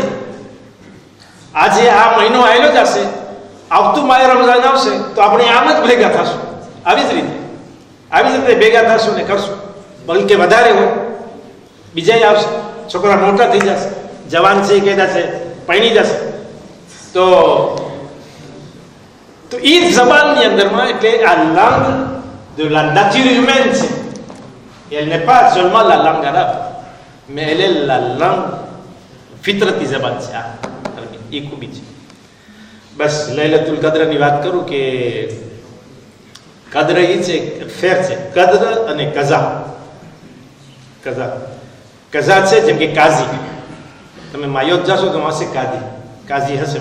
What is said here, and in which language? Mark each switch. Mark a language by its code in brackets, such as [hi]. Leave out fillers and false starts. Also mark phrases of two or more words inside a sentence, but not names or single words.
[gu] આજે આ મહિનો આવેલો જ હશે, આવતું માય રમઝાન આવશે તો આપણે આમ જ ભેગા થશું. આવી જ રીતે ભેગા થશું ને કરશું. બલકે વધારે હોય, બીજા આવશે, છોકરા મોટા થઈ જશે, જવાન છે કહેતા છે પૈણી જશે. તો એ જબાનની અંદરમાં એટલે આ [fr] langue de la nature humaine [gu] છે. [fr] Elle n'est pas seulement la langue arabe, mais elle est la langue [gu] ફિતરતી જબાન છે આ અરબી, એ ખૂબી છે. બસ લૈલતુલ કદ્રની વાત કરું કે કદ્ર એ છે, ફેર છે, કદ્ર અને કઝા. કઝા છે જેમ કે કાઝી, તમે માયોત જશો તો હશે કાઝી હશે.